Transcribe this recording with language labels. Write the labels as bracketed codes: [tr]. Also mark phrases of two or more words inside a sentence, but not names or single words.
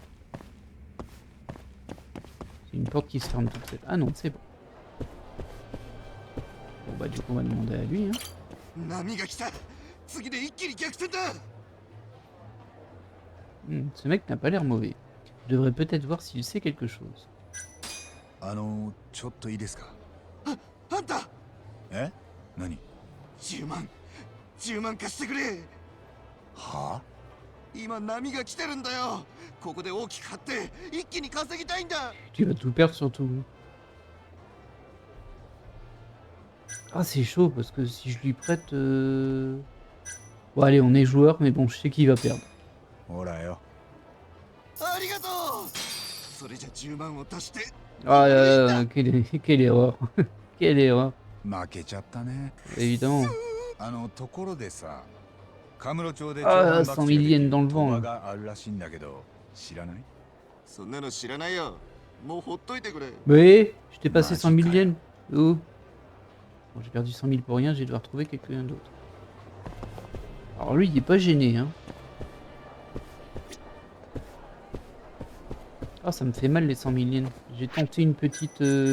[fr] C'est une porte qui se ferme toute seule. Ah non, c'est bon. Bon bah du coup on va demander à lui. Hein. Ce mec n'a pas l'air mauvais. Je devrais peut-être voir s'il sait quelque chose. [ja] ちょっといいですか？あんたえ？何？ 10万貸してくれ。はあ？今波が来てるんだよ。ここで大きく買って一気に稼ぎたいんだ。 [fr] Tu vas tout perdre surtout. Ah c'est chaud parce que si je lui prête... Bon allez on est joueur mais bon je sais qu'il va perdre. [ja] ほらよ。ありがとう。それじゃ10万を足して。 [fr] Ah quelle erreur. Quelle erreur. [ja] 負けちゃったね。 [fr] Évidemment. [ja] ところでさ、カムロ町で [fr] Ah 100 000 yens dans le vent. [ja] があるらしいんだけど、知らない？そんなの知らないよ。もうほっといてくれ。 [fr] Mais je t'ai passé 100 000 yens. Oh. Bon, j'ai perdu 100 000 pour rien, je vais devoir trouver quelqu'un d'autre. Alors lui il est pas gêné hein. Ah ça me fait mal les 100 000 yens. J'ai tenté une petite...